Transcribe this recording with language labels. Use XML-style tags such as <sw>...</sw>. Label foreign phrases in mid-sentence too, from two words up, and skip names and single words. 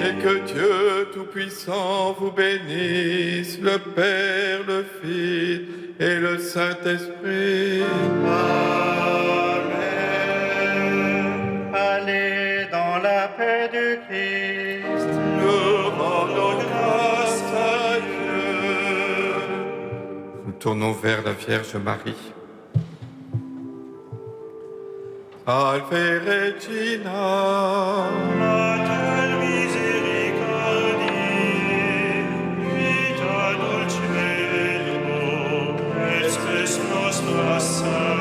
<fr>Et que Dieu Tout-Puissant vous bénisse, le Père, le Fils et le Saint-Esprit. Amen. Allez dans la paix du Christ. Nous rendons grâce à Dieu. Nous tournons vers la Vierge Marie.</fr> <la>Salve Regina. Mater misericordiae, vita dulcedo, estes nostra salve.</la>